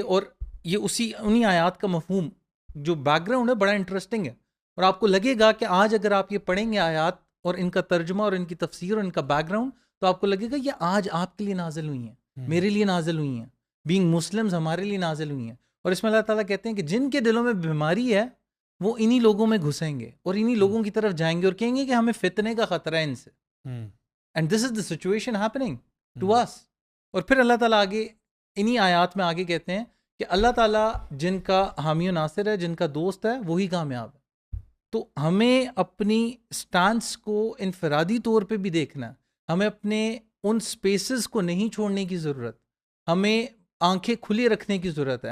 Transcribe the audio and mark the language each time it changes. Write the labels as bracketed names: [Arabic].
[Urdu] اور یہ انہی آیات کا مفہوم جو بیک گراؤنڈ ہے بڑا انٹرسٹنگ ہے, اور آپ کو لگے گا کہ آج اگر آپ یہ پڑھیں گے آیات اور ان کا ترجمہ اور ان کی تفسیر اور ان کا بیک گراؤنڈ, تو آپ کو لگے گا یہ آج آپ کے لیے نازل ہوئی ہیں, میرے لیے نازل ہوئی ہیں, [English] being Muslims [Urdu] ہمارے لیے نازل ہوئی ہیں. اور اس میں اللہ تعالیٰ کہتے ہیں کہ جن کے دلوں میں بیماری ہے وہ انہی لوگوں میں گھسیں گے اور انہی لوگوں کی طرف جائیں گے اور کہیں گے کہ ہمیں فتنے کا خطرہ ہے ان سے. [English] And this is the situation happening to us. [Urdu] اور پھر اللہ تعالیٰ آگے انہی آیات میں آگے کہتے ہیں کہ اللہ تعالیٰ جن کا حامی و ناصر ہے, جن کا دوست ہے, وہی کامیاب ہے. تو ہمیں اپنی سٹانس کو انفرادی طور پہ بھی دیکھنا ہے, ہمیں اپنے ان سپیسز کو نہیں چھوڑنے کی ضرورت, ہمیں آنکھیں کھلی رکھنے کی ضرورت ہے.